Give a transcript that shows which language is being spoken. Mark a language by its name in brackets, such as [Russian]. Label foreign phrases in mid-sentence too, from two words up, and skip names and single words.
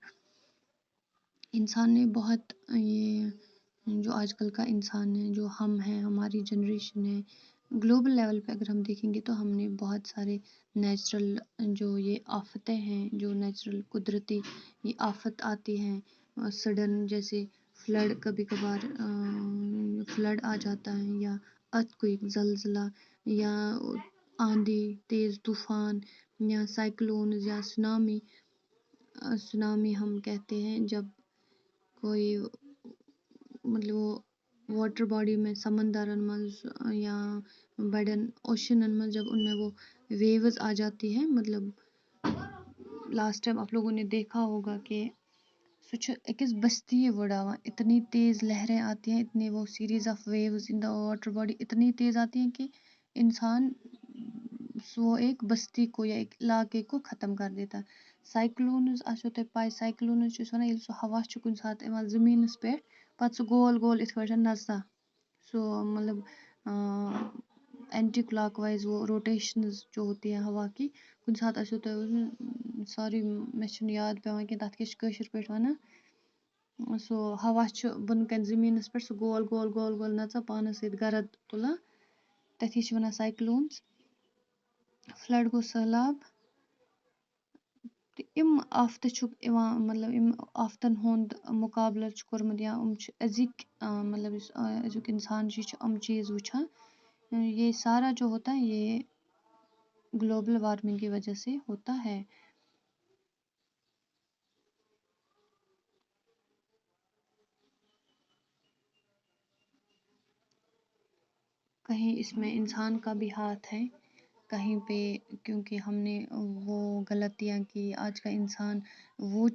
[Urdu] انسان نے بہت یہ جو آج کل کا انسان ہے جو ہم ہیں ہماری جنریشن ہے [English] global level [Urdu] پہ اگر ہم دیکھیں گے تو ہم نے بہت سارے نیچرل جو یہ آفتیں ہیں جو نیچرل قدرتی یہ آفت آتی ہیں سڈن جیسے فلڈ کبھی کبھار فلڈ آ جاتا ہے یا ارتھکویک زلزلہ یا آندھی تیز طوفان یا سائیکلونز یا سونامی ہم کہتے ہیں جب کوئی مطلب وہ [English] water body [Urdu] میں [Kashmiri] سمندرن منٛز یا بڑٮ۪ن اوشنن منٛز [Urdu] جب ان میں وہ ویوز آ جاتی ہیں مطلب [English] last time [Urdu] آپ لوگوں نے دیکھا ہوگا کہ [Kashmiri] سُہ چھُ أکِس بستی وٕڑاوان [Urdu] اتنی تیز لہریں آتی ہیں اتنی وہ [English] series of waves in the water body [Urdu] اتنی تیز آتی ہیں کہ انسان وہ ایک بستی کو یا ایک علاقے کو ختم کر دیتا. [Kashmiri] سائیکلونز آسیو تۄہہِ پاے سائیکلونز چھِ أسۍ وَنان ییٚلہِ سُہ ہوا چھُ کُنہِ ساتہٕ یِوان زٔمیٖنَس پٮ۪ٹھ پَتہٕ سُہ گول گول یِتھ پٲٹھۍ نَژان سُہ [Urdu] مطلب اینٹی کلاک وائز وہ روٹیشنز جو ہوتی ہیں ہوا کی [Kashmiri] کُنہِ ساتہٕ آسیو تۄہہِ سوری مےٚ چھُنہٕ یاد پیٚوان کینٛہہ تَتھ کیٛاہ چھِ کٲشِر پٲٹھۍ وَنان سُہ ہوا چھُ بۄنہٕ کَنہِ زٔمیٖنَس پٮ۪ٹھ سُہ گول گول گول گول نَژان پانَس سۭتۍ گرد تُلان تٔتھی چھِ وَنان سایکلونز. فلڈ گوٚو سہلاب تہٕ یِم آفتہٕ چھُکھ یِوان مطلب یِم آفتن ہُنٛد مُقابلہٕ چھُ کوٚرمُت یا یِم چھِ أزِکۍ مطلب یُس أزیُک اِنسان چھُ یہِ چھُ یِم چیٖز وٕچھان [Urdu] یہ سارا جو ہوتا ہے یہ [English] global warming [Urdu] کی وجہ سے ہوتا ہے. کہیں اس میں انسان کا بھی ہاتھ ہے کہیں پہ کیونکہ ہم نے وہ غلطیاں کی آج کا انسان وہ